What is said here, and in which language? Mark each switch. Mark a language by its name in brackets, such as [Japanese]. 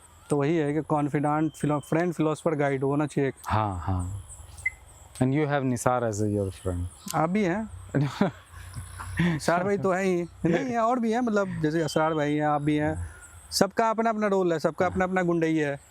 [Hindi] तो वही है कि कॉन्फिडेंट फ्रेंड फिलोसफर गाइड होना चाहिए। हाँ हाँ. [English] And you have Nisar as your friend. [Hindi] आप भी हैं असरार भाई तो है ही, नहीं है और भी है, मतलब जैसे असरार भाई हैं, आप भी हैं, सबका अपना अपना रोल है, सबका अपना अपना गुंडई है।